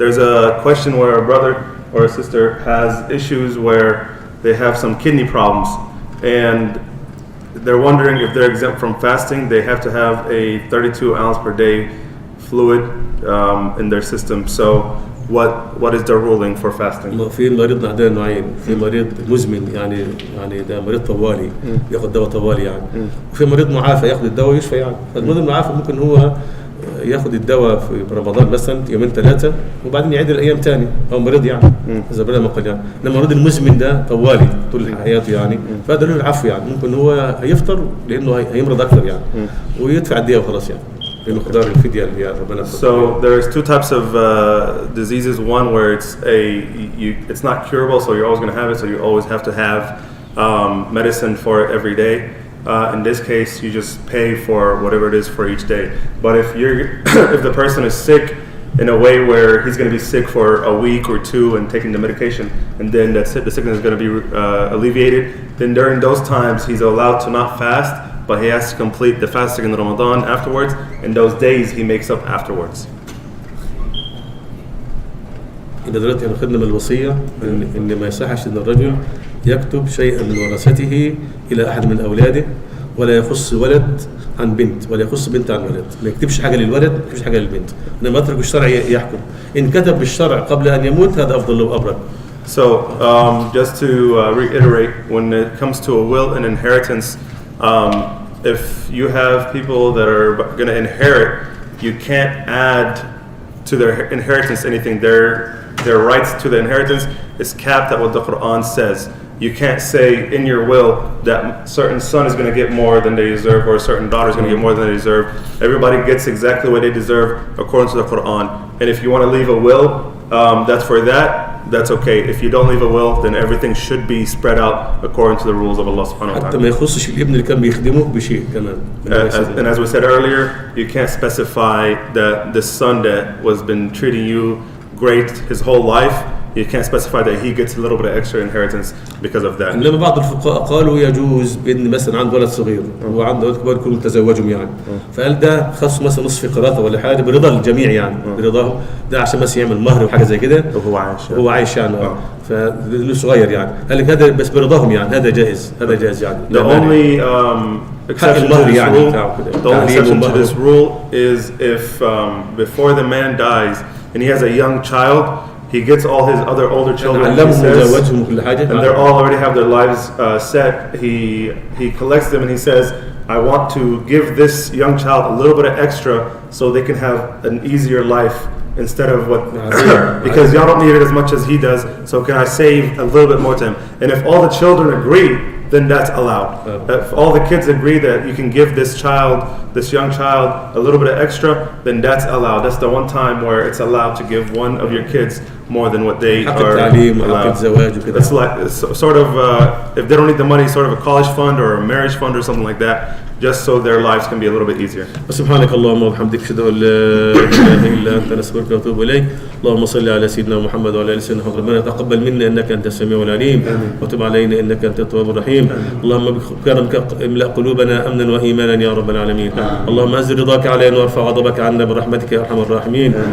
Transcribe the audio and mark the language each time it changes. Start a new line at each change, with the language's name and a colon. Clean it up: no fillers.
English: There's a question where a brother or a sister has issues where they have some kidney problems and they're wondering if they're exempt from fasting. They have to have a 32 ounce per day fluid in their system. So what is the ruling for fasting?
Arabic: في مريض عندنا نوعين، في مريض مزمن يعني ده مريض طوالي ياخد دواء طوالي يعني، وفي مريض معافى ياخد الدواء يشفى يعني. فالمريض المعافى ممكن هو ياخد الدواء في رمضان مثلا يومين ثلاثه وبعدين يعيد الايام ثاني، هو مريض يعني اذا بلا ما قال يعني. انما المريض المزمن ده طوالي طول حياته يعني، فهذا له العفو يعني، ممكن هو هيفطر لانه هيمرض اكثر يعني ويدفع الدية وخلاص يعني.
English: So there's two types of diseases. One where it's not curable, so you're always going to have it, so you always have to have medicine for it every day. In this case, you just pay for whatever it is for each day. But if if the person is sick in a way where he's going to be sick for a week or two and taking the medication, and then the sickness is going to be alleviated, then during those times he's allowed to not fast. But he has to complete the fasting in Ramadan afterwards, and those days he makes up afterwards.
Arabic: يبقى دلوقتي احنا خدنا من الوصيه ان ما يصحش ان الرجل يكتب شيئا من ورثته الى احد من اولاده، ولا يخص ولد عن بنت، ولا يخص بنت عن ولد. ما يكتبش حاجه للولد، ما يكتبش حاجه للبنت، انما يترك الشرع يحكم. ان كتب بالشرع قبل ان يموت هذا افضل له وابرك.
English: So, just to reiterate, when it comes to a will and inheritance, if you have people that are going to inherit, you can't add to their inheritance anything. Their rights to the inheritance is capped at what the Quran says. You can't say in your will that certain son is going to get more than they deserve, or a certain daughter is going to get more than they deserve. Everybody gets exactly what they deserve according to the Quran. And if you want to leave a will, that's for that. That's okay. If you don't leave a will, then everything should be spread out according to the rules of Allah
Arabic: subhanahu wa ta'ala. حتى ما يخصش الابن اللي كان بيخدمه بشيء كمان.
English: And as we said earlier, you can't specify that the son that was been treating you great his whole life, you can't specify that he gets a little bit of extra inheritance because of that.
Arabic: انما بعض الفقهاء قالوا يجوز بان مثلا عنده ولد صغير وعنده ولد كبار يكونوا متزوجهم يعني، فقال ده خص مثلا نصف قراءته ولا حاجه برضا الجميع يعني، برضاهم ده عشان بس يعمل مهر وحاجه زي كده وهو عايش يعني فله صغير يعني، قال لك هذا بس برضاهم يعني، هذا جائز يعني.
English: The only exception to this rule is if before the man dies and he has a young child, he gets all his other older children, he says, and they all already have their lives set. He collects them and he says, I want to give this young child a little bit of extra so they can have an easier life instead of what, because y'all don't need it as much as he does, so can I save a little bit more to him? And if all the children agree, then that's allowed. If all the kids agree that you can give this young child a little bit of extra, then that's allowed. That's the one time where it's allowed to give one of your kids more than what they are allowed. It's like sort of, if they don't need the money, sort of a college fund or a marriage fund or something like that, just so their lives can be a little bit easier.
Arabic: سبحانك اللهم وبحمدك أشهد أن لا إله إلا أنت نستغفرك ونتوب إليك. اللهم صل على سيدنا محمد وعلى آل سيدنا محمد. ربنا تقبل منا إنك أنت السميع العليم وتب علينا إنك أنت التواب الرحيم. اللهم بكرمك املأ قلوبنا أمنا وإيمانا يا رب العالمين. اللهم أنزل رضاك علينا وارفع غضبك عنا برحمتك يا أرحم الراحمين.